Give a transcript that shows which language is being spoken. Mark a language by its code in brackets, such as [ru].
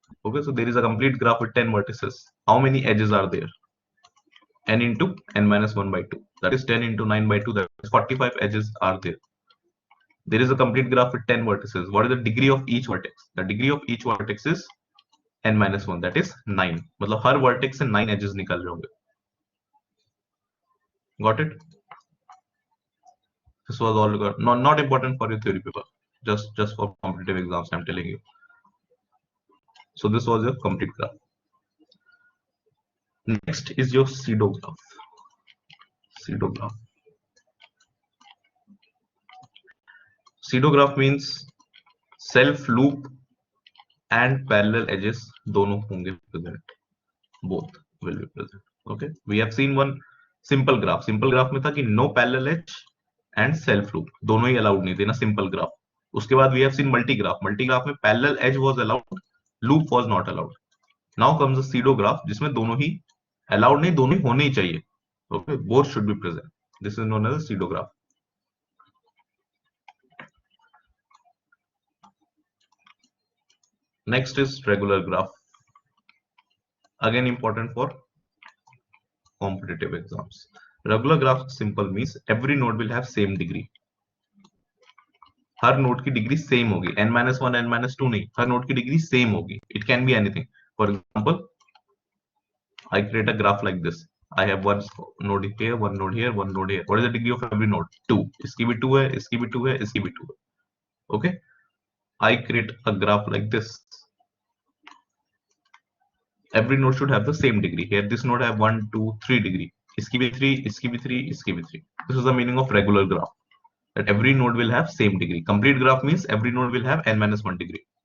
[en] Okay, so there is a complete graph with 10 vertices. How many edges are there? N into n minus 1 by 2. That is 10 into 9 by 2. That is 45 edges are there. There is a complete graph with 10 vertices. What is the degree of each vertex? The degree of each vertex is n minus 1. That is 9. [hi] मतलब हर vertex से 9 edges निकल रहे होंगे. [en] Got it? This was all not important for your theory paper. Just for competitive exams, I'm telling you. So this was your complete graph. Next is your pseudo graph. Pseudo graph. Pseudo graph means self loop and parallel edges [hi] दोनों होंगे [en] present. Both will be present. Okay. We have seen one simple graph. [hi] Simple graph में था कि [en] no parallel edge and self loop [hi] दोनों ही allowed नहीं थे ना simple graph. उसके बाद [en] we have seen multi graph. Multi graph में parallel edge was allowed, loop was not allowed. Now comes the pseudo graph [hi] जिसमें दोनों ही allowed नहीं, दोनों ही होने ही चाहिए. [en] Okay, both should be present. This is known as a pseudo graph. Next is regular graph. Again important for competitive exams. Regular graph simple means every node will have same degree. [hi] हर node की degree same होगी. n minus 1, n minus 2 नहीं, हर node की degree same होगी. [en] It can be anything. For example, I create a graph like this. I have one node here, one node here, one node here. What is the degree of every node? 2. [hi] इसकी भी 2 है, इसकी भी 2 है, इसकी भी 2 है. [en] Okay. I create a graph like this. Every node should have the same degree. Here this node have 1, 2, 3 degree. [hi] इसकी भी 3, इसकी भी 3, इसकी भी 3. [en] This is the meaning of regular graph. That every node will have same degree. Complete graph means every node will have n minus 1 degree.